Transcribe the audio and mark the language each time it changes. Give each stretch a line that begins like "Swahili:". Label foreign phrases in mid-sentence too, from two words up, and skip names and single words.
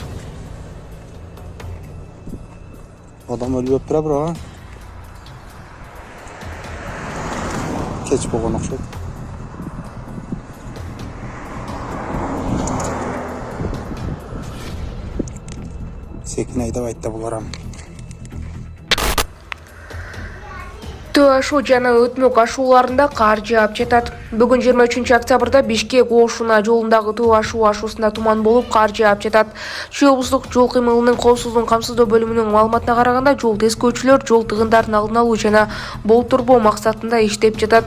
Uzbek: Odam o'lib yotibdi, bro. Kech bo'lgan o'xshaydi. Sekin haydab aytda bo'laram.
Kyrgyz: Төө ашу жана өтмөк ашууларында кар жаап жатат. Бүгүн 23 октябрда Бишкек Ошуна жолундагы төө ашуусунда туман болуп кар жаап жатат. Чүй облустук жол кыймылынын коопсуздугун камсыздоо бөлүмүнүн маалыматына караганда, жол тескөөчүлөр жол тыгындарын алдын алуу жана болтурбоо максатында иштеп жатат.